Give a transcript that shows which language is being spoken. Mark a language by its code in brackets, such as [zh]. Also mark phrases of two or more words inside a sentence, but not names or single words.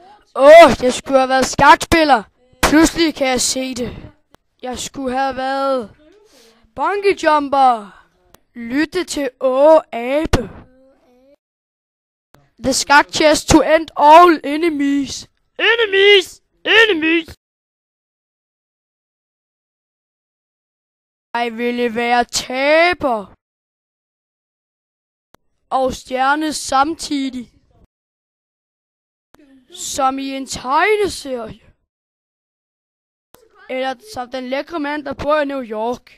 [da] Jeg skulle have været skakspiller. Pludselig kan jeg se det. Jeg skulle have været bungeejumper. Lytte til abe. [en] The skak chest to end all enemies. Enemies. [da] Jeg ville være taber. Og stjerne samtidig. Som i en tegneserie. Eller som den lækre mand, der bor i New York.